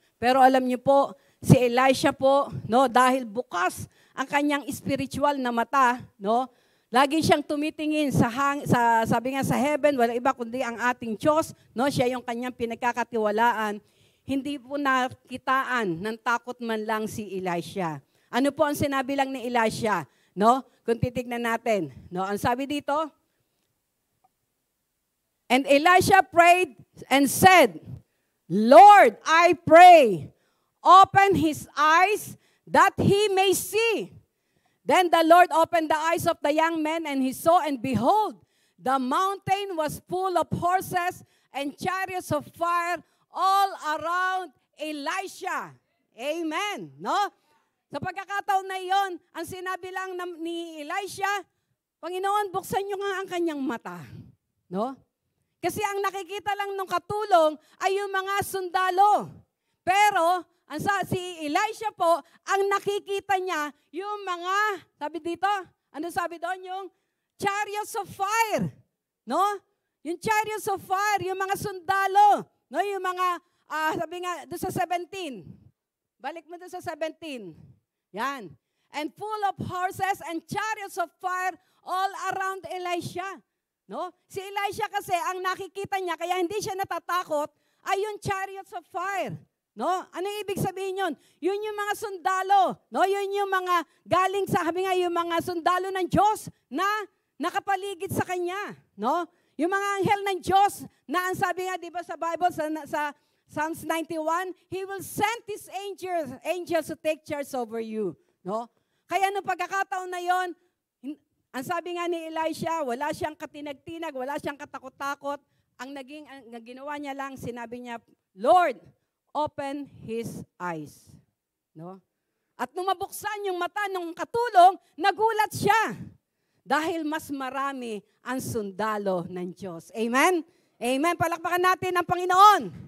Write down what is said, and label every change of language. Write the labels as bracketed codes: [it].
[tl] Pero alam niyo po, si Elisha po, no, dahil bukas ang kanyang spiritual na mata, no, lagi siyang tumitingin sabi nga sa heaven, wala iba kundi ang ating Diyos, no? Siya yung kanyang pinagkakatiwalaan. Hindi po nakitaan ng takot man lang si Elisha. Ano po ang sinabi lang ni Elisha, no? Kung titignan natin, no? Ang sabi dito, [en] and Elisha prayed and said, Lord, I pray, open his eyes that he may see. Then the Lord opened the eyes of the young man, and he saw, and behold, the mountain was full of horses and chariots of fire all around Elisha. [tl] Amen. No? Sa pagkakataon na iyon, ang sinabi lang ni Elisha, Panginoon, buksan niyo nga ang kanyang mata. No? Kasi ang nakikita lang ng katulong ay yung mga sundalo. Pero, si Elisha po, ang nakikita niya, yung mga, sabi dito, ano sabi doon? Yung chariots of fire. No? Yung chariots of fire, yung mga sundalo. No? Yung mga, sabi nga, doon sa 17. Balik mo doon sa 17. Yan. [en] And full of horses and chariots of fire all around Elisha. [tl] No? Si Elisha kasi, ang nakikita niya, kaya hindi siya natatakot, ay yung chariots of fire. No? Ano ibig sabihin yun? Yun yung mga sundalo. No? Yun yung mga galing sa, sabi nga, yung mga sundalo ng Diyos na nakapaligid sa Kanya. No? Yung mga anghel ng Diyos na ang sabi nga, di ba sa Bible, sa Psalms 91, [en] He will send His angels to take charge over you. [tl] No? Kaya nung pagkakataon na yon, ang sabi nga ni Elisha, wala siyang katinag-tinag, wala siyang katakot-takot. Ang ginawa niya lang, sinabi niya, [en] Lord, open his eyes. [tl] No? At nung mabuksan yung mata ng katulong, nagulat siya. Dahil mas marami ang sundalo ng Diyos. Amen? Amen. Palakpakan natin ang Panginoon.